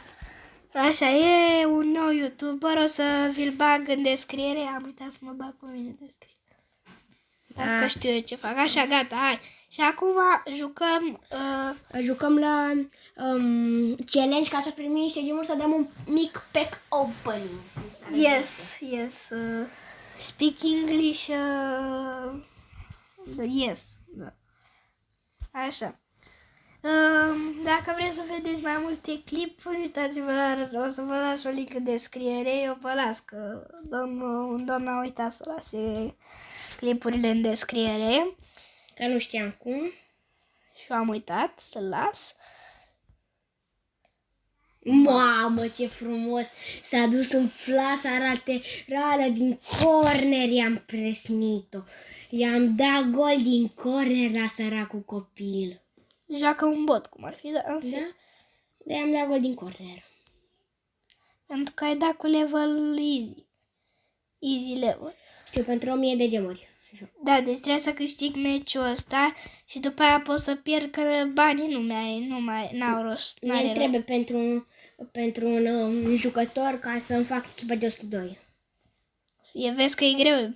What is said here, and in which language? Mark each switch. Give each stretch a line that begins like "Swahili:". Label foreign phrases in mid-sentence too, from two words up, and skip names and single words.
Romanian: Așa, e un nou YouTuber, o să vi-l bag în descriere. Am uitat să mă bag cu mine în descriere. Las că știu eu ce fac. Așa, gata, hai. Și acum jucăm... Jucăm la challenge ca să primim niște gemuri, să dăm un mic
English: pack opening. Yes. Speak English. Yes.
Romanian: Da. Așa. Dacă vreți să vedeți mai multe clipuri, uitați-vă o să vă las o link în descriere. Eu vă las că domnul a uitat să lase clipurile în descriere. Că nu știam cum. Și am uitat să-l las. Mamă, ce frumos! S-a dus în flasa laterală din corner, i-am presnit-o. I-am dat gol din corner la săracul copil. Joacă un bot, cum ar fi, da? Da? De i-am dat gol din corner. Pentru că ai dat cu level easy.
English: Easy level.
Romanian: Știu, pentru 1000 de gemuri. Da, deci trebuie să câștig meciul ăsta și după aia pot să pierd că banii n-au rost. Ne trebuie pentru un jucător ca să-mi fac echipa de 102. Vezi că e greu.